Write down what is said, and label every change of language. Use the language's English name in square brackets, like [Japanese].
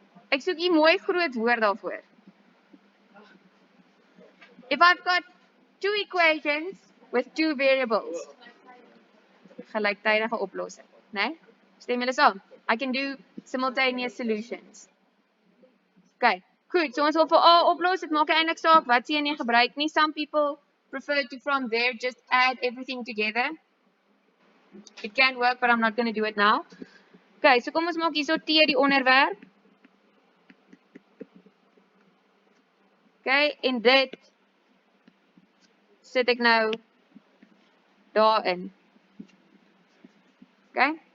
[Afrikaans] Ek soek hier mooi groot woord daarvoor. [English] If I've got two equations with two variables, [Afrikaans] gelyktydige oplossing, né? Stem julle saam? [English] I can do simultaneous solutions. [Afrikaans] Okay, goed, so ons wil vir A oplos, dit maak eintlik saak wat jy gebruik nie. [English] Some people prefer to from there just add everything together. It can work, but I'm not going to do it now. [Afrikaans] Okay, so kom ons maak hierso T die onderwerp. Okay, en dit sit ek nou daarin. Okay?